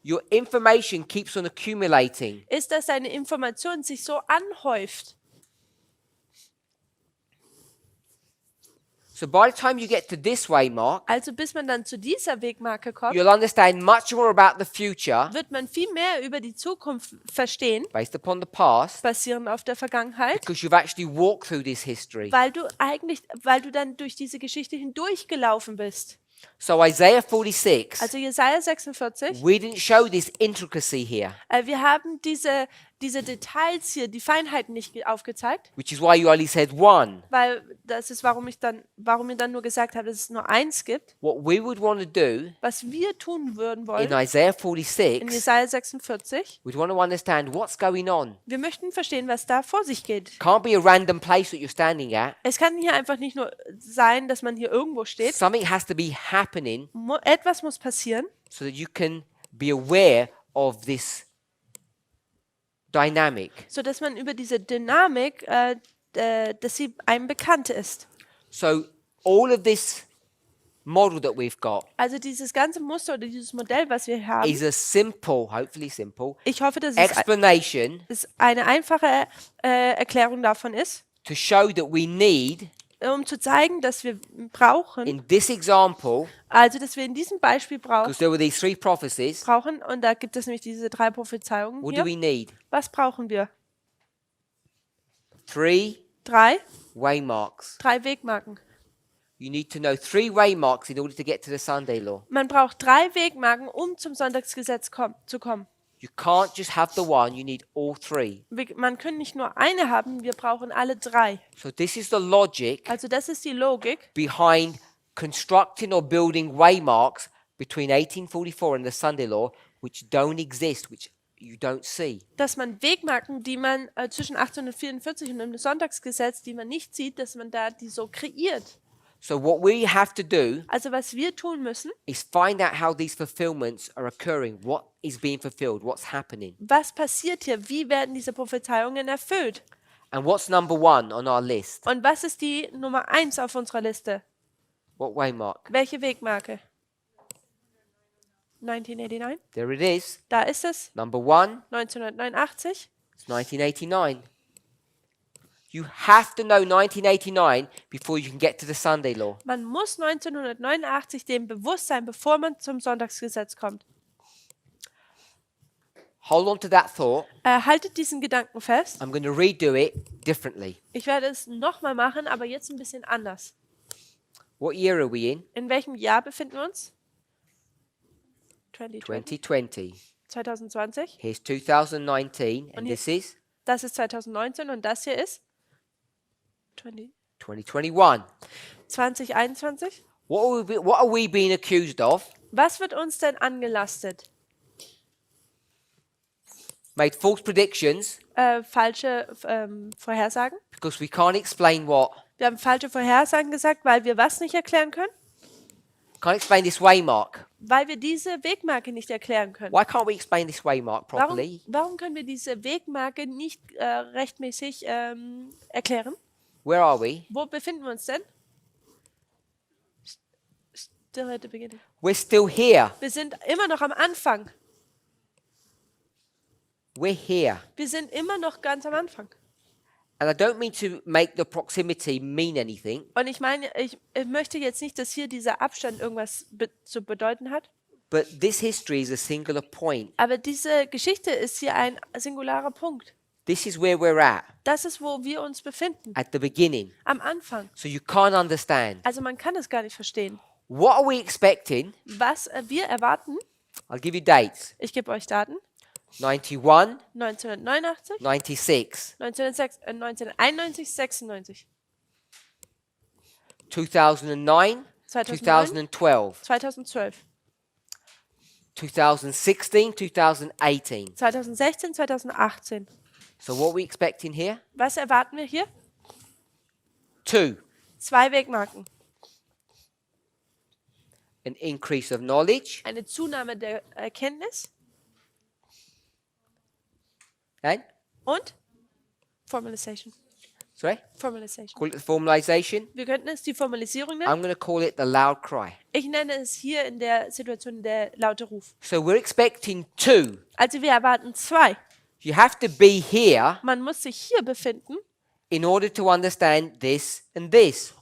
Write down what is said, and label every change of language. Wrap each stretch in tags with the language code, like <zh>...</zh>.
<en>your information keeps on accumulating.</en> <de>ist, dass deine Information sich so anhäuft.</de> <en>So by the time you get to this waymark,</en> <de>Also bis man dann zu dieser Wegmarke kommt,</de> <en>you'll understand much more about the future</en> <de>wird man viel mehr über die Zukunft verstehen,</de> <en>based upon the past,</en> <de>basierend auf der Vergangenheit,</de> <en>because you've actually walked through this history.</en> <de>weil du dann durch diese Geschichte hindurchgelaufen bist.</de> <en>So Isaiah 46,</en> <de>Also Jesaja 46,</de> <en>we didn't show this intricacy here,</en> <de>wir haben diese Details hier, die Feinheiten nicht aufgezeigt,</de> <en>which is why you only said one.</en> <de>weil das ist, warum ich dann nur gesagt habe, dass es nur eins gibt.</de> <en>What we would want to do</en> <de>Was wir tun würden</de> <en>in</en> <de>wollen</de> <en>Isaiah</en> <de>in</de> <en>46,</en> <de>Jesaja 46,</de> <en>we'd want to understand what's going on.</en> <de>wir möchten verstehen, was da vor sich geht.</de> <en>Can't be a random place that you're standing at.</en> <de>Es kann hier einfach nicht nur sein, dass man hier irgendwo steht.</de> <en>Something has to be happening</en> <de>Etwas muss passieren,</de> <en>so that you can be aware of this dynamic.</en> <de>so dass man über diese Dynamik, dass sie einem bekannt ist.</de> <en>So all of this model that we've got</en> <de>Also dieses ganze Muster oder dieses Modell, was wir haben,</de> <en>is a simple, hopefully simple,</en> <de>ich hoffe, dass</de> <en>explanation</en> <de>es eine einfache Erklärung davon ist,</de> <en>to show that we need,</en> <de>um zu zeigen, dass wir brauchen,</de> <en>in this example,</en> <de>also dass wir in diesem Beispiel</de> <en>because there were these 3 prophecies,</en> <de>brauchen, und da gibt es nämlich diese 3 Prophezeiungen</de> <en>what do</en> <de>hier.</de> <en>we need?</en> <de>Was brauchen wir?</de> <en>3</en> <de>3</de> <en>waymarks.</en> <de>Wegmarken.</de> <en>You need to know 3 waymarks in order to get to the Sunday law.</en> <de>Man braucht 3 Wegmarken, um zum Sonntagsgesetz zu kommen.</de> <en>You can't just have the one, you need all 3.</en> <de>Man kann nicht nur eine haben, wir brauchen alle 3.</de> <en>So this is the logic</en> <de>Also das ist die Logik</de> <en>behind constructing or building waymarks between 1844 and the Sunday law, which don't exist, which you don't see.</en> <de>dass man Wegmarken, die man zwischen 1844 und dem Sonntagsgesetz, die man nicht sieht, dass man da die so kreiert.</de> <en>So what we have to do</en> <de>Also was wir tun müssen,</de> <en>is find out how these fulfillments are occurring, what is being fulfilled, what's happening.</en> <de>was passiert hier, wie werden diese Prophezeiungen erfüllt?</de> <en>And what's number 1 on our list?</en> <de>Und was ist die Nummer 1 auf unserer Liste?</de> <en>What waymark?</en> <de>Welche Wegmarke? 1989?</de> <en>There it is.</en> <de>Da ist es.</de> <en>Number 1,</en> <de>1989.</de> <en>it's 1989. You have to know 1989 before you can get to the Sunday law.</en> <de>Man muss 1989 dem bewusst sein, bevor man zum Sonntagsgesetz kommt.</de> <en>Hold on to that thought.</en> <de>Haltet diesen Gedanken fest.</de> <en>I'm going to redo it differently.</en> <de>Ich werde es nochmal machen, aber jetzt ein bisschen anders.</de> <en>What year are we in?</en> <de>In welchem Jahr befinden wir uns?</de> <en>2020.</en> <de>2020. 2020.</de> <en>Here's 2019, and</en> <de>Und</de> <en>this is</en> <de>Das ist 2019 und das hier ist</de> <en>2021.</en> <de>2021.</de> <en>What are we being accused of?</en> <de>Was wird uns denn angelastet?</de> <en>Made false predictions</en> <de>Falsche Vorhersagen.</de> <en>because we can't explain what?</en> <de>Wir haben falsche Vorhersagen gesagt, weil wir was nicht erklären können?</de> <en>Can't explain this waymark.</en> <de>Weil wir diese Wegmarke nicht erklären können.</de> <en>Why can't we explain this waymark properly?</en> <de>Warum können wir diese Wegmarke nicht rechtmäßig erklären?</de> <en>Where are we?</en> <de>Wo befinden wir uns denn?</de> <en>Still at the beginning. We're still here.</en> <de>Wir sind immer noch am Anfang.</de> <en>We're here.</en> <de>Wir sind immer noch ganz am Anfang.</de> <en>And I don't mean to make the proximity mean anything,</en> <de>Und ich meine, ich möchte jetzt nicht, dass hier dieser Abstand irgendwas zu bedeuten hat.</de> <en>but this history is a singular point.</en> <de>Aber diese Geschichte ist hier ein singularer Punkt.</de> <en>This is where we're at</en> <de>Das ist, wo wir uns befinden.</de> <en>the beginning.</en> <de>Am Anfang.</de> <en>So you can't understand.</en> <de>Also man kann es gar nicht verstehen.</de> <en>What are we expecting?</en> <de>Was wir erwarten,</de> <en>I'll give you dates.</en> <de>ich gebe euch Daten,</de> <en>91,</en> <de>1989,</de> <en>96,</en> <de>1991, 96,</de> <en>2009,</en> <de>2009,</de> <en>2012,</en> <de>2012,</de> <en>2016, 2018.</en> <de>2016, 2018.</de> <en>So what are we expecting here?</en> <de>Was erwarten wir hier?</de> <en>2,</en> <de>2 Wegmarken.</de> <en>an increase of knowledge,</en> <de>Eine Zunahme der Erkenntnis</de> <en>and</en> <de>und Formalization.</de> <en>sorry,</en> <de>Formalization.</de> <en>call it the formalization.</en> <de>Wir könnten es die Formalisierung nennen.</de> <en>I'm going to call it the loud cry.</en> <de>Ich nenne es hier in der Situation der laute Ruf.</de> <en>So we're expecting 2.</en> <de>Also wir erwarten 2.</de> <en>You have to be here</en> <de>Man muss sich hier befinden,</de> <en>in order to understand this and this.</en>